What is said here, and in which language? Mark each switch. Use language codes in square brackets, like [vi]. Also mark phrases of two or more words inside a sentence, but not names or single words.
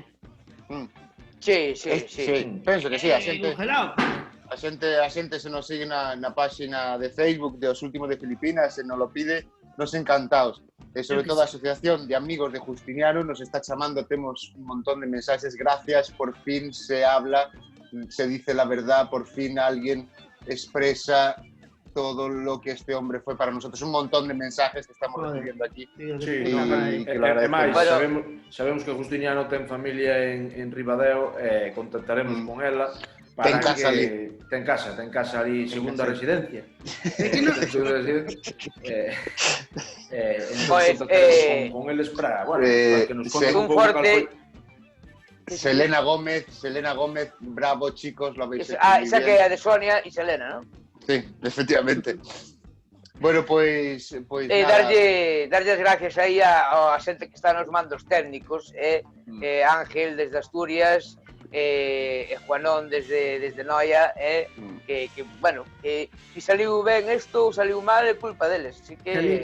[gl] Sí. Penso que sí, a xente... Congelado. A xente se nos sigue na páxina de Facebook de Os Últimos de Filipinas, se nos [es] lo pide, [gl] nos encantados. E sobre todo a Asociación de Amigos de Justiniano nos está chamando, temos un montón de mensaxes, [es] gracias, por fin se habla, se dice la verdad, por fin alguien expresa todo lo que este hombre fue para nosotros. Un montón de mensajes que estamos recibiendo aquí. Sí, [gl] E que lo e máis, agradecemos. sabemos que Justiniano ten familia en Ribadeo e contactaremos con ela para Ten casa ali. Ten casa ali, segunda residencia. Segunda residencia. Pois, contactaremos con eles para, bueno, para que nos conten sí. un pouco cal [es] fuerte- [gl] foi. [es] Selena Gómez, bravo chicos, lo habéis hecho muy [gl] Esa [es] bien. [gl] que é a de Sonia e Selena, non? Sí, efectivamente. Bueno, pois nada. Darlle as gracias aí a xente que está nos mandos técnicos, Ángel desde Asturias, Juanón desde Noia, que bueno, que si saliu ben isto ou saliu mal é culpa deles, así que...